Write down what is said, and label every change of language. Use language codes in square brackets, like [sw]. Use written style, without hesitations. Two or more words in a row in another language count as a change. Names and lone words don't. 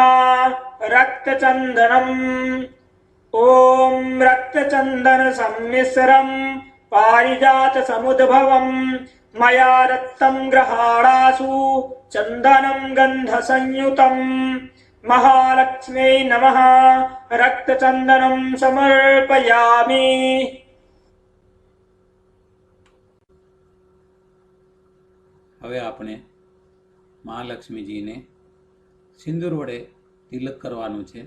[sa] रक्तचन्दनम् ॐ रक्तचन्दनसम्मिश्रं पारिजातसमुद्भवं मया दत्तं ग्रहाणासु चन्दनं गन्धसंयुतं। महालक्ष्म्यै नमः। रक्तचन्दनं समर्पयामि। [gu] હવે આપણે મહાલક્ષ્મીજીને સિંદૂર વડે તિલક કરવાનું છે.